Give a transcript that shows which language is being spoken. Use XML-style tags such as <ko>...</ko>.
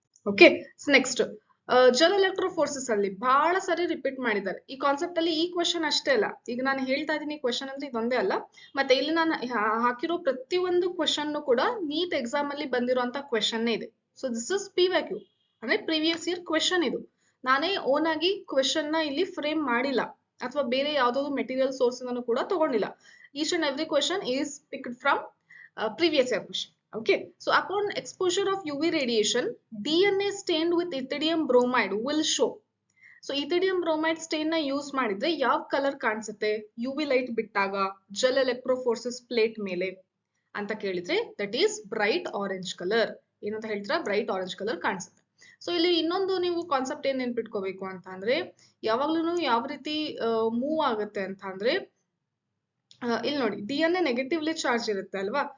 <kn>Okay, next gel electrophoresis ಅಲ್ಲಿ ಬಹಳ ಸರಿ ರಿಪೀಟ್ ಮಾಡಿದ್ದಾರೆ ಈ ಕಾನ್ಸೆಪ್ಟ್ ಅಲ್ಲಿ. ಈ ಕ್ವೆಶನ್ ಅಷ್ಟೇ ಅಲ್ಲ, ಈಗ ನಾನು ಹೇಳ್ತಾ ಇದ್ದೀನಿ ಕ್ವೆಶನ್ ಅಂದ್ರೆ ಇದೊಂದೇ ಅಲ್ಲ, ಮತ್ತೆ ಇಲ್ಲಿ ನಾನು ಹಾಕಿರೋ ಪ್ರತಿ ಒಂದು ಕ್ವೆಶನ್ ಕೂಡ ನೀಟ್ ಎಕ್ಸಾಮ್ ಅಲ್ಲಿ ಬಂದಿರುವಂತ ಕ್ವೆಶನ್ ಇದೆ. ಸೊ</kn> <en>this is</en> <kn>PYQ ಅಂದ್ರೆ ಪ್ರೀವಿಯಸ್ ಇಯರ್ ಕ್ವೆಶನ್. ಇದು ನಾನೇ ಓನ್ ಆಗಿ ಕ್ವೆಶನ್ ನ ಇಲ್ಲಿ ಫ್ರೇಮ್ ಮಾಡಿಲ್ಲ ಅಥವಾ ಬೇರೆ ಯಾವ್ದಾದ್ರು ಮೆಟೀರಿಯಲ್ ಸೋರ್ಸ್ ಇಂದನೂ ಕೂಡ ತಗೊಂಡಿಲ್ಲ.</kn> <en>Each and every question is picked from previous year question. Okay, so upon exposure of UV radiation, DNA stained with ethidium bromide will show.</en> <kn>So ethidium bromide stain na use ಮಾಡಿದ್ರೆ ಯಾವ colour ಕಾಣಿಸುತ್ತೆ UV light ಬಿಟ್ಟಾಗ gel electrophoresis plate ಮೇಲೆ ಅಂತ ಕೇಳಿದ್ರೆ</kn> <en>That is bright orange colour.</en> <kn>ಏನಂತ ಹೇಳ್ತೀರಾ? Bright orange colour ಕಾಣಿಸುತ್ತೆ. ಸೊ ಇಲ್ಲಿ ಇನ್ನೊಂದು ನೀವು ಕಾನ್ಸೆಪ್ಟ್ ಏನ್ ನೆನ್ಪಿಟ್ಕೋಬೇಕು ಅಂತ ಅಂದ್ರೆ, ಯಾವಾಗ್ಲೂ ಯಾವ ರೀತಿ ಮೂವ್ ಆಗುತ್ತೆ ಅಂತ ಅಂದ್ರೆ, ಇಲ್ಲಿ ನೋಡಿ DNA ನೆಗೆಟಿವ್ಲಿ ಚಾರ್ಜ್ ಇರುತ್ತೆ ಅಲ್ವಾ?</kn>